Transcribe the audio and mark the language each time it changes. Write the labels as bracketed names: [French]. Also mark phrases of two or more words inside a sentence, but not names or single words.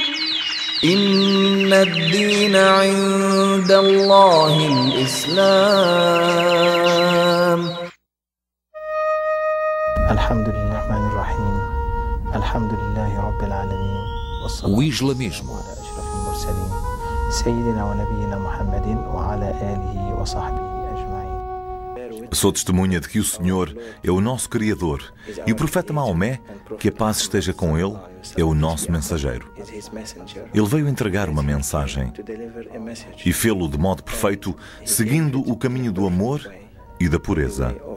[Arabic] إن الدين عند الله الإسلام. الحمد لله الرحمن الرحيم الحمد لله رب العالمين [Portuguese] O islamismo. [Arabic] على أشرف المرسلين سيدنا ونبينا محمد وعلى آله وصحبه أجمعين. [Portuguese] Sou testemunha de que o Senhor é o nosso Criador e o profeta Maomé, que a paz esteja com ele, é o nosso mensageiro. Ele veio entregar uma mensagem e fê-lo de modo perfeito, seguindo o caminho do amor e da pureza.